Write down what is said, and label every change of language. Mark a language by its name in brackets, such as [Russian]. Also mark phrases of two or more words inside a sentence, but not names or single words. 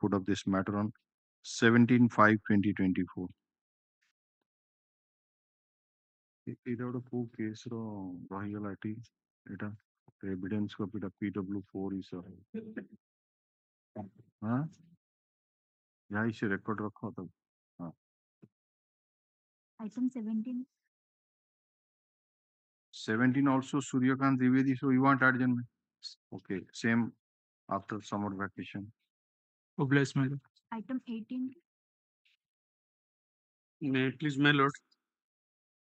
[English] Put up this matter on 17/5/2024. [Odia] এটা ଗୋଟେ କୋଉ କେସ୍ ର ରହିଗଲା ଏଠି ଏଟା ଏଭିଡେନ୍ସ କପିଟା PW4 ଇସ ହଁ ଯାଇ ସେ ରେକର୍ଡ ରଖ ତ ହଁ [English] Item 17. 17 also Suryakant Trivedi, so you want adjournment? Okay, same after summer vacation. Oh, bless my lord. Item 18. May I please, my lord?